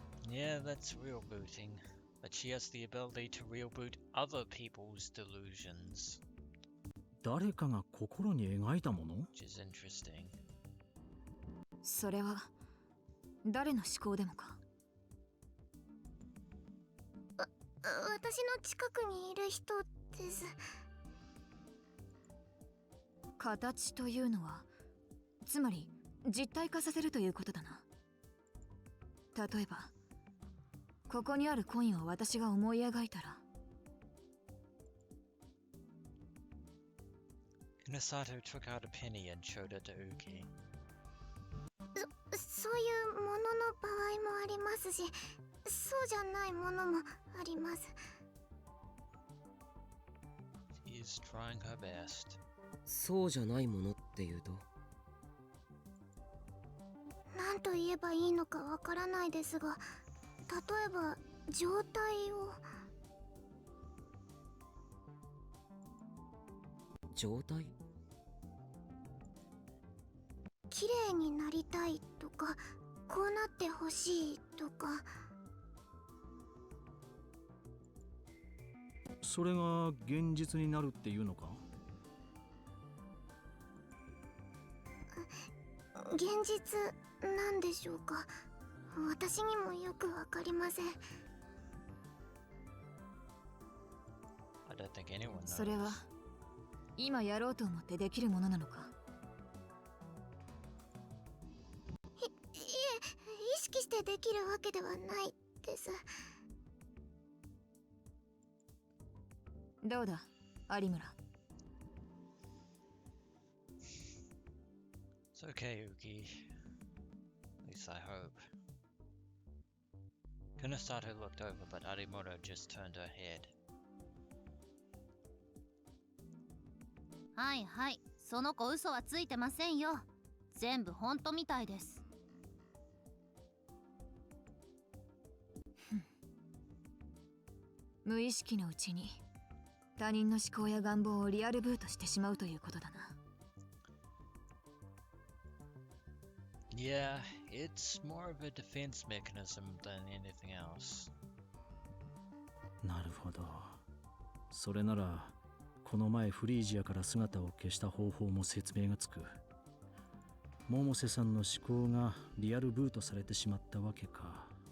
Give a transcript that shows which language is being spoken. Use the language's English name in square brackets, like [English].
[English] Yeah, that's real booting, but she has the ability to real boot other people's delusions. [Japanese] 誰かが心に描いたもの？ [English] Which is interesting. [Japanese] それは誰の思考でもか？私の近くにいる人です。形というのは、つまり実体化させるということだな。例えば、ここにあるコインを私が思い描いたら。 [English] Kunosato took out a penny and showed it to Uki. [Japanese] そういうものの場合もありますし、そうじゃないものもあります。 [English] She's trying her best. [Japanese] そうじゃないものっていうと？何と言えばいいのかわからないですが、例えば状態を。状態？綺麗になりたいとか、こうなってほしいとか。それが現実になるっていうのか？現実なんでしょうか。私にもよくわかりません。 [English] I don't think anyone knows. [Japanese] それは今やろうと思ってできるものなのか？いえ、意識してできるわけではないです。どうだ、有村。 [English] It's okay, Uki. At least I hope. Kunosato looked over, but Arimura just turned her head. [Japanese] はいはい、その子嘘はついてませんよ。全部本当みたいです。無意識のうちに他人の思考や願望をリアルブートしてしまうということだな。 [English] Yeah, it's more of a defense mechanism than anything else. [Japanese] なるほど。それならこの前フリージアから姿を消した方法も説明がつく。百瀬さんの思考がリアルブートされてしまったわけか。